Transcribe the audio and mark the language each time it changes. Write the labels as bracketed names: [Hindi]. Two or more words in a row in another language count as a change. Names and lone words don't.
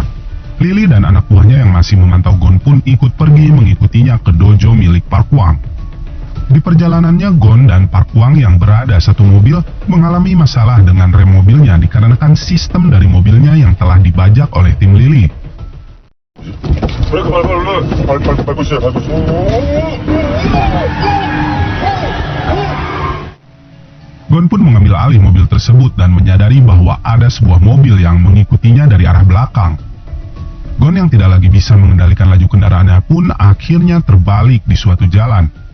[Indonesian] Lily dan anak buahnya yang masih memantau Gon pun ikut pergi mengikutinya ke dojo milik Park Hwan. Di perjalanannya, Gon dan Park Hwan yang berada satu mobil mengalami masalah dengan rem mobilnya dikarenakan sistem dari mobilnya yang telah dibajak oleh tim Lily. [Korean] 브레이크 밟고 있어요. [Indonesian] Gon pun mengambil alih mobil tersebut dan menyadari bahwa ada sebuah mobil yang mengikutinya dari arah belakang. Gon yang tidak lagi bisa mengendalikan laju kendaraannya pun akhirnya terbalik di suatu jalan.